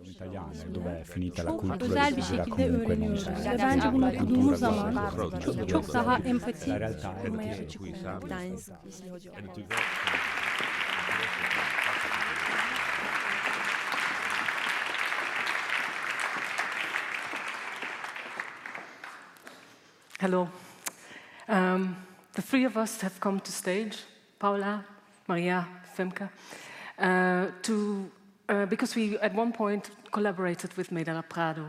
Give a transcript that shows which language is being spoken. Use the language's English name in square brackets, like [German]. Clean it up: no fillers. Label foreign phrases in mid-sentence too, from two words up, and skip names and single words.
[Italian] italiane, dove è finita la cultura [Turkish] özel bir şekilde öğreniyoruz. Ve bence bunu okuduğumuz zaman çok daha empati kurmaya açık oluyoruz. [English] Hello. The three of us have come to stage, Paula, Maria, Femke, because we at one point collaborated with Medialab-Prado.